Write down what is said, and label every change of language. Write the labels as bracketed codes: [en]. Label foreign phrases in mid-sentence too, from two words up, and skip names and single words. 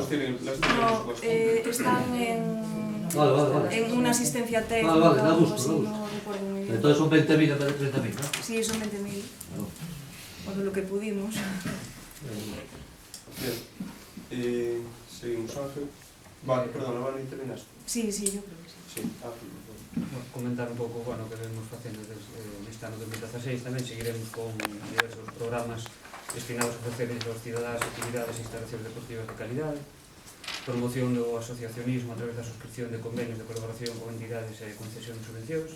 [es] están en una asistencia técnica. Vale, da gusto, así, no recuerdo muy bien. Entonces son 20.000 en vez de 30.000, ¿no? Sí, son 20.000. todo lo que pudimos. Bien, seguimos, Ángel. Vale, perdón, Vale, terminaste? Sí, yo creo que sí. Sí, Ángel. [gl] Comentar un pouco, bueno, que vemos facendo neste ano 2016, tamén seguiremos con diversos programas destinados a ofrecer aos cidadáns actividades e instalacións deportivas de calidade, promoción do asociacionismo a través da suscripción de convenios de colaboración con entidades e concesión de subvencións.